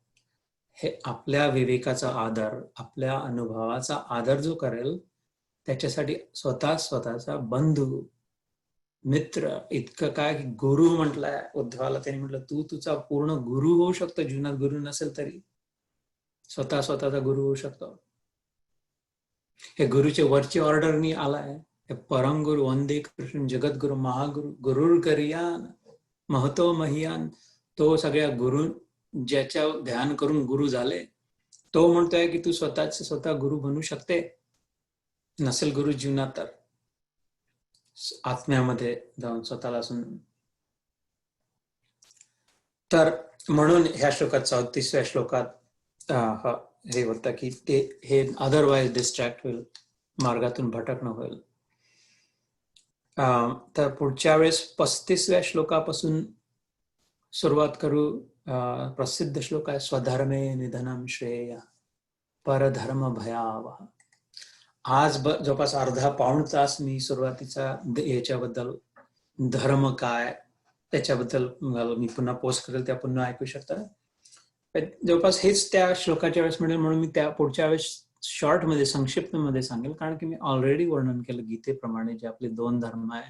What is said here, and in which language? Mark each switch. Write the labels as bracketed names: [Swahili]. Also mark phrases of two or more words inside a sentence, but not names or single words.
[Marathi] हे आपल्या विवेकाचा आदर, आपल्या अनुभवाचा आदर जो करेल, त्याच्यासाठी स्वतःचा बंधू मित्र. इतकं काय की गुरु म्हटलाय उद्धवाला, त्यांनी म्हटलं तू तुझा पूर्ण गुरु होऊ शकतो, जीवनात गुरु नसेल तरी स्वतःचा गुरु होऊ शकतो. हे गुरुचे वरची ऑर्डरनी आलाय. [Sanskrit] हे परम गुरु वंदे कृष्ण जगद्गुरु महागुरु गुरुर करियान महतो महियान. [Marathi] तो सगळ्या गुरु ज्याच्या ध्यान करून गुरु झाले, तो म्हणतोय की तू स्वतः गुरु बनू शकते. नसेल गुरु जीवनात तर आत्म्यामध्ये जाऊन स्वतःला सुन. तर म्हणून ह्या श्लोकात 34व्या श्लोकात हे होतं की ते हे [English] otherwise distract [Marathi] होईल, मार्गातून भटकणं होईल. तर पुढच्या वेळेस 35व्या श्लोकापासून सुरुवात करू. प्रसिद्ध श्लोक आहे, [Sanskrit] स्वधर्मे निधनम श्रेय परधर्म भयावह. [Marathi] आज जवळपास अर्धा पाऊण तास मी सुरुवातीचा याच्याबद्दल, धर्म काय त्याच्याबद्दल मी पुन्हा पोस्ट करेल, त्या पुन्हा ऐकू शकता. जवळपास हेच त्या श्लोकाच्या वेळेस म्हणेल, म्हणून मी त्या पुढच्या वेळेस शॉर्ट मध्ये संक्षिप्त मध्ये सांगेल, कारण की मी ऑलरेडी वर्णन केलं गीतेप्रमाणे जे आपले 2 धर्म आहे.